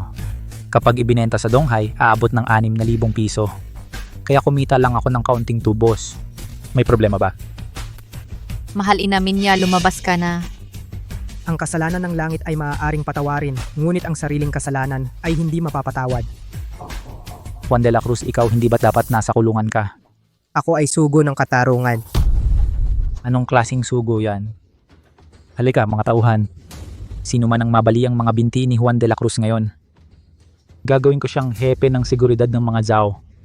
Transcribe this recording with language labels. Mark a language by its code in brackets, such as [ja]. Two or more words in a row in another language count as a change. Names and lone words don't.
[tl] Kapag ibinenta sa Donghae, aabot ng 6,000 piso. Kaya kumita lang ako ng kaunting tubos. May problema ba? Mahal inamin niya, lumabas ka na. Ang kasalanan ng langit ay maaaring patawarin, ngunit ang sariling kasalanan ay hindi mapapatawad. Juan de la Cruz, ikaw hindi ba't dapat nasa kulungan ka? Ako ay sugo ng katarungan. Anong klaseng sugo yan? Halika mga tauhan. Sino man ang mabali ang mga binti ni Juan de la Cruz ngayon? Gagawin ko siyang hepe ng seguridad ng mga Zhao.